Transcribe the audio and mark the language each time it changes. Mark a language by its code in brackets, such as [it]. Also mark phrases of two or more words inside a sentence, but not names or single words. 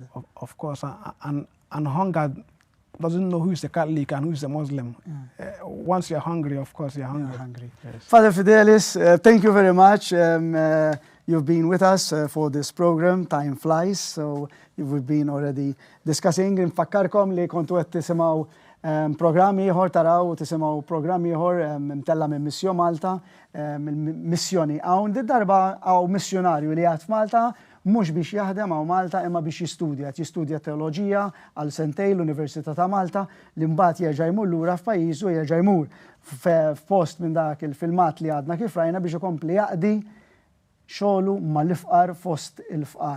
[en] Of course, and hunger doesn't know who is a Catholic and who is a Muslim. Once you're hungry, of course you're hungry. Yes. Father Fidelis, thank you very much. you've been with us for this program, Time Flies, so we've been already discussing. [mt] Nfakkarkom li kontu qed tisimgħu programmi ieħor taraw tisimgħu programmi ieħor mtella minn Missjoni Malta, Missjoni Hawn. Darba hawn missjonarju li għad f'Malta mhux biex jaħdem hawn Malta imma biex jistudja teoloġija għal sentej l-Università ta' Malta li mbagħad jerġa' jmur lura f'pajjiżu jerġa' jmur f'post minn dak il-filmat li għadna kif rajna biex ikompli jaqdi xogħlu mal-ifqar fost il-fqar.